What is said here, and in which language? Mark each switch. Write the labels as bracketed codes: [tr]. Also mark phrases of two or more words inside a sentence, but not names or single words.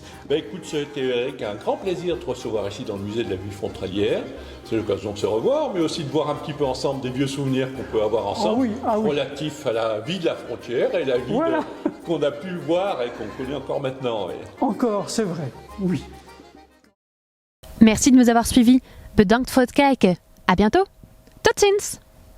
[fr] Ben écoute, ça a été avec un grand plaisir de te recevoir ici dans le musée de la ville frontalière. C'est l'occasion de se revoir, mais aussi de voir un petit peu ensemble des vieux souvenirs qu'on peut avoir ensemble, relatifs à la vie de la frontière et la vie qu'on a pu voir et qu'on connaît encore maintenant. Oui. Encore, c'est vrai, oui. Merci de nous avoir suivis. [nl] Bedankt voor het kijken. [fr] À bientôt. [nl] Tot ziens!